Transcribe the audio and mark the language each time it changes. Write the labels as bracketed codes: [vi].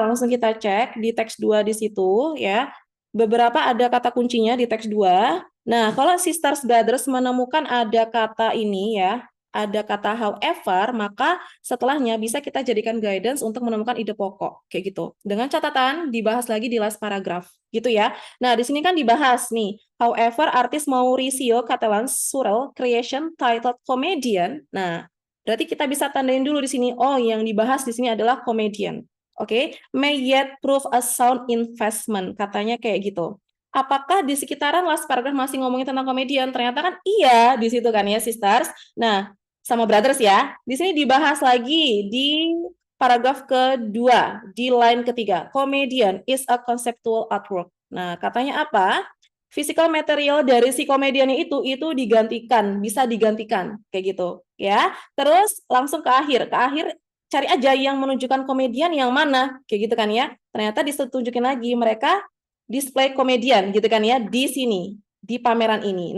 [id] Langsung kita cek di teks 2 di situ ya. Beberapa ada kata kuncinya di teks 2. Nah, kalau sisters brothers menemukan ada kata ini ya, ada kata however, maka setelahnya bisa kita jadikan guidance untuk menemukan ide pokok kayak gitu. Dengan catatan dibahas lagi di [en] last paragraph [id] gitu ya. Nah, di sini kan dibahas nih. [en] However, artis Mauricio Catalan Surel creation titled Comedian. [id] Nah, berarti kita bisa tandain dulu di sini. Oh, yang dibahas di sini adalah comedian. [en] Oke, may yet prove a sound investment. [id] Katanya kayak gitu. Apakah di sekitaran last paragraph masih ngomongin tentang komedian? Ternyata kan iya di situ kan ya, sisters. Nah, sama brothers ya. Di sini dibahas lagi di paragraf kedua, di line ketiga. [en] Comedian is a conceptual artwork. [id] Nah, katanya apa? [en] Physical material [id] dari si komediannya itu digantikan, bisa digantikan kayak gitu ya. Terus langsung ke akhir cari aja yang menunjukkan komedian yang mana kayak gitu kan ya. Ternyata ditunjukin lagi mereka display komedian gitu kan ya di sini di pameran ini.